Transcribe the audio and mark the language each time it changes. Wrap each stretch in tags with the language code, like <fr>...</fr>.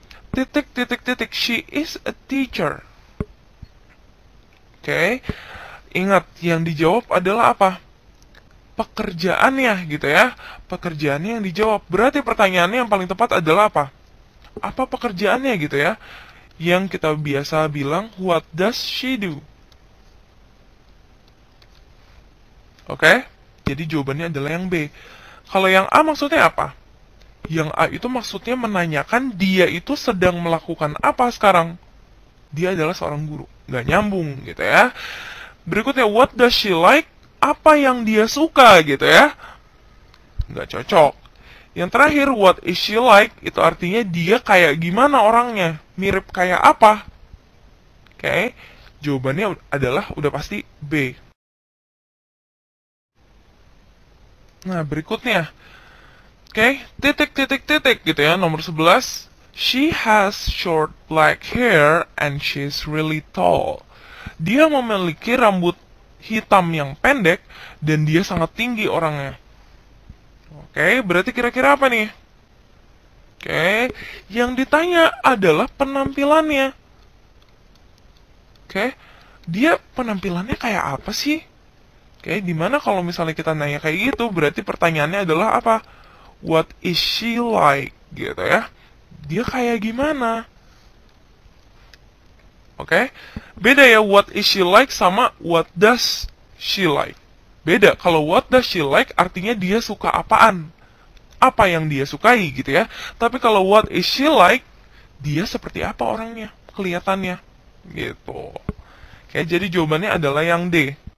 <id>Titik, titik, titik.</id> <en>She is a teacher.</en> <id>Oke. Ingat, yang dijawab adalah apa? Pekerjaannya gitu ya. Pekerjaannya yang dijawab. Berarti pertanyaannya yang paling tepat adalah apa? Apa pekerjaannya gitu ya? Yang kita biasa bilang,</id> <en>what does she do?</en> <id>Oke? Jadi jawabannya adalah yang B. Kalau yang A maksudnya apa? Yang A itu maksudnya menanyakan dia itu sedang melakukan apa sekarang. Dia adalah seorang guru. Nggak nyambung gitu ya. Berikutnya,</id> <en>what does she like?</en> <id>Apa yang dia suka gitu ya. Nggak cocok. Yang terakhir,</id> <en>what is she like?</en> <id>Itu artinya dia kayak gimana orangnya. Mirip kayak apa. Oke. Jawabannya adalah udah pasti B. Nah, berikutnya. Oke, titik, titik, titik gitu ya. Nomor 11.</id> <en>She has short black hair and she's really tall.</en> <id>Dia memiliki rambut hitam yang pendek dan dia sangat tinggi orangnya. Oke, berarti kira-kira apa nih? Oke, yang ditanya adalah penampilannya. Oke, dia penampilannya kayak apa sih? Oke, dimana kalau misalnya kita nanya kayak gitu, berarti pertanyaannya adalah apa?</id> <en>What is she like?</en> <id>Gitu ya. Dia kayak gimana? Oke, beda ya</id> <en>what is she like</en> <id>sama</id> <en>what does she like.</en> <id>Beda, kalau</id> <en>what does she like</en> <id>artinya dia suka apaan. Apa yang dia sukai gitu ya. Tapi kalau</id> <en>what is she like,</en> <id>dia seperti apa orangnya, kelihatannya. Gitu. Oke, jadi jawabannya adalah yang D.</id>